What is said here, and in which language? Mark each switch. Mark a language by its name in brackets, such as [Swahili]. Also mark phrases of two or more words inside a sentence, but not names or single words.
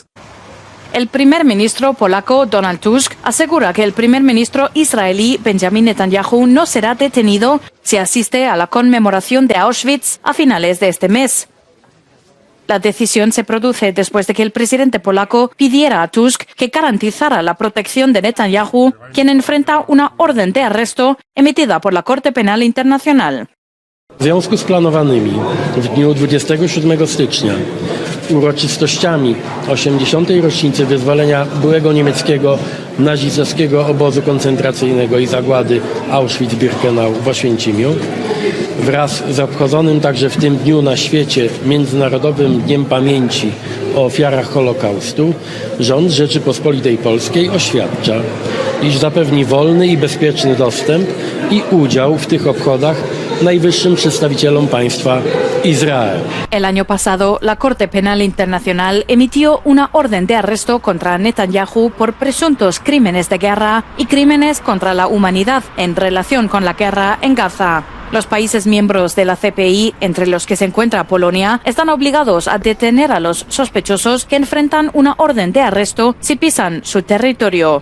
[Spanish] El primer ministro polaco Donald Tusk asegura que el primer ministro israelí Benjamin Netanyahu no será detenido si asiste a la conmemoración de Auschwitz a finales de este mes. La decisión se produce después de que el presidente polaco pidiera a Tusk que garantizara la protección de Netanyahu, quien enfrenta una orden de arresto emitida por la Corte Penal Internacional. [Polish] W związku z planowanymi w dniu 27 stycznia uroczystościami 80. rocznicy wyzwolenia byłego niemieckiego nazistowskiego obozu koncentracyjnego i zagłady Auschwitz-Birkenau w Oświęcimiu, wraz z obchodzonym także w tym dniu na świecie Międzynarodowym Dniem Pamięci o ofiarach Holokaustu, rząd Rzeczypospolitej Polskiej oświadcza, iż zapewni wolny i bezpieczny dostęp i udział w tych obchodach najwyższym przedstawicielom państwa Israel. [Spanish] El año pasado, la Corte Penal Internacional emitió una orden de arresto contra Netanyahu por presuntos crímenes de guerra y crímenes contra la humanidad en relación con la guerra en Gaza. Los países miembros de la CPI, entre los que se encuentra Polonia, están obligados a detener a los sospechosos que enfrentan una orden de arresto si pisan su territorio.